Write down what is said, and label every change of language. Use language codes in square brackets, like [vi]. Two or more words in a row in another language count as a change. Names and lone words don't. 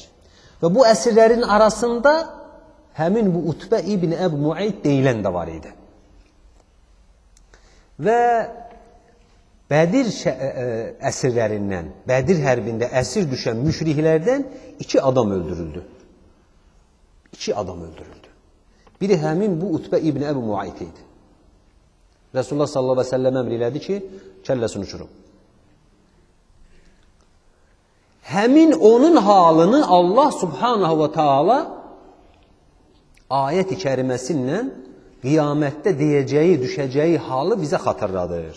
[az] Və bu əsirlərin arasında həmin bu Utbə ibn Əbu Muayt deyilən də var idi. Və Bədir əsirlərindən, Bədir hərbində əsir düşən müşriklərdən 2 adam öldürüldü. 2 adam öldürüldü. Biri həmin bu Utbə ibn Əbu Muayt idi. Resulullah [ar] صلى الله عليه وسلم [az] əmr elədi ki, kəlləsini uçurun. Həmin onun halını Allah [ar] سبحانه وتعالى [az] ayət-i kəriməsindən qiyamətdə deyəcəyi, düşəcəyi halı bizə xatırladır.